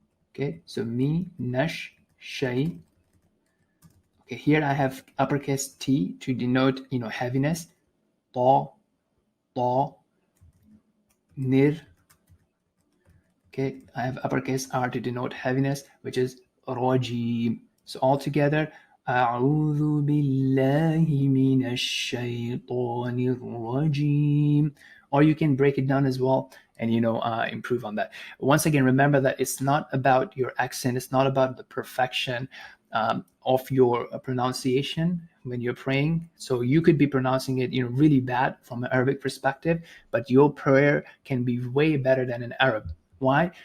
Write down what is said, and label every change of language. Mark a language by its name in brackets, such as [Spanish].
[English] Okay, so me, Nash, Shay. Okay, here I have uppercase T to denote, heaviness. Ta, ta, nir. Okay, I have uppercase R to denote heaviness, which is Rajeem. So all together, [Arabic] أعوذ بالله من الشيطان الرجيم. [English] Or you can break it down as well and improve on that. Once again, remember that it's not about your accent, it's not about the perfection of your pronunciation when you're praying. So you could be pronouncing it really bad from an Arabic perspective, but your prayer can be way better than an Arab. Why?